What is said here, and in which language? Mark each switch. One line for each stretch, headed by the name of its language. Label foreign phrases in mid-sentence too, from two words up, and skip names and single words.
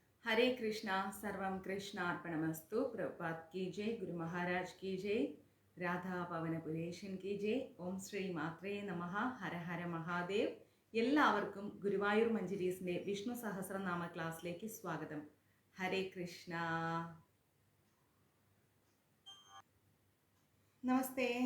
Sanskrit: हरे कृष्णा सर्वं कृष्णार्पणमस्तु।
Hindi: प्रभुपाद की जय, गुरु महाराज की जय, राधा पवनपुरेशन की जय.
Sanskrit: ഓം ശ്രീ മാത്രേ നമഃ. ഹര ഹര മഹാദേവ്.
Malayalam: എല്ലാവർക്കും ഗുരുവായൂർ മഞ്ജരീസിന്റെ വിഷ്ണു സഹസ്രനാമ ക്ലാസ്സിലേക്ക് സ്വാഗതം. ഹരേ കൃഷ്ണ. നമസ്തേ.